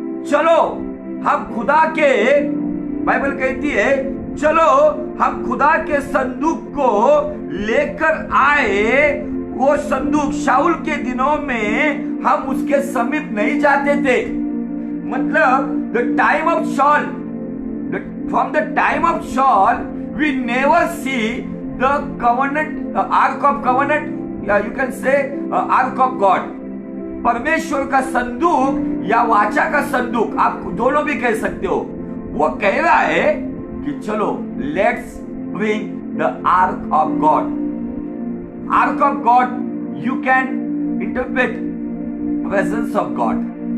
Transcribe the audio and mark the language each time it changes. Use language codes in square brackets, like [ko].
[hi] चलो हम खुदा के, बाइबल कहती है, चलो हम खुदा के संदूक को लेकर आए। वो संदूक शाऊल के दिनों में हम उसके समीप नहीं जाते थे। मतलब [en] the time of Saul, from the time of Saul, we never see the covenant, ark of covenant, you can say ark of God. [hi] परमेश्वर का संदूक या वाचा का संदूक, आप दोनों भी कह सकते हो। वो कह रहा है कि चलो [en] Let's bring the ark of God. Ark of God you can interpret presence of God.